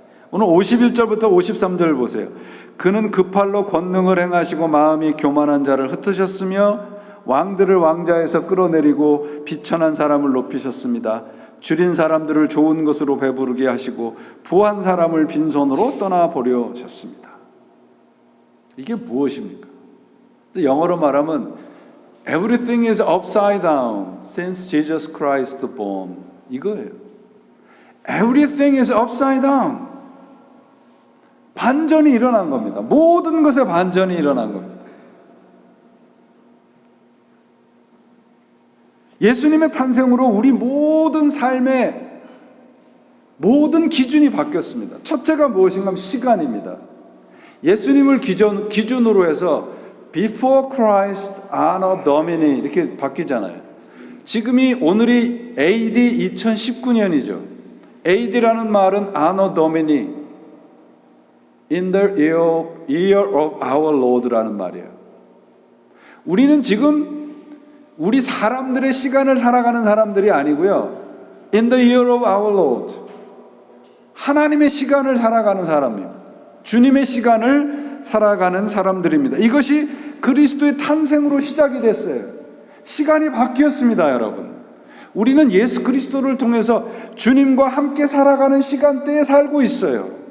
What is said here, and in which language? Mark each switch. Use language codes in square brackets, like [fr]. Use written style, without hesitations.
[ko] 오늘 51절부터 53절 보세요. 그는 그 팔로 권능을 행하시고 마음이 교만한 자를 흩으셨으며 왕들을 왕자에서 끌어내리고 비천한 사람을 높이셨습니다. 줄인 사람들을 좋은 것으로 배부르게 하시고 부한 사람을 빈손으로 떠나보려셨습니다. 이게 무엇입니까? 영어로 말하면 [en] Everything is upside down since Jesus Christ born. [ko] 이거예요. [en] Everything is upside down. [ko] 반전이 일어난 겁니다. 모든 것에 반전이 일어난 겁니다. 예수님의 탄생으로 우리 모든 삶의 모든 기준이 바뀌었습니다. 첫째가 무엇인가 하면 시간입니다. 예수님을 기준으로 해서 [en] Before Christ, Anno Domini [ko] 이렇게 바뀌잖아요. 지금이 오늘이 AD 2019년이죠. AD라는 말은 Anno Domini, [en] In the year of our Lord [ko] 라는 말이에요. 우리는 지금 우리 사람들의 시간을 살아가는 사람들이 아니고요. [en] In the year of our Lord, [ko] 하나님의 시간을 살아가는 사람입니다. 주님의 시간을 살아가는 사람들입니다. 이것이 그리스도의 탄생으로 시작이 됐어요. 시간이 바뀌었습니다, 여러분. 우리는 예수 그리스도를 통해서 주님과 함께 살아가는 시간대에 살고 있어요.